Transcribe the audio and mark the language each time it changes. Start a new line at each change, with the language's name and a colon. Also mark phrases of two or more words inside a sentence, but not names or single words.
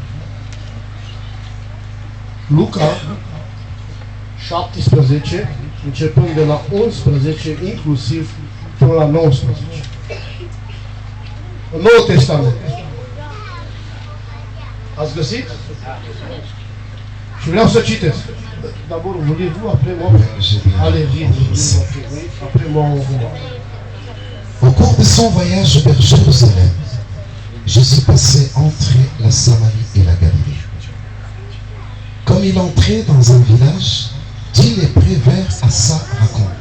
Romanian: Luca 17, începând de la 11, inclusiv până la 19. În Noul Testament. Ați găsit? Și vreau să citesc.
French: D'abord, voulez-vous après moi? Allez, après moi, on voit. Au cours de son voyage vers Jérusalem, Jésus passait entre la Samarie et la Galilée. Comme il entrait dans un village, 10 lépreux vinrent à sa rencontre.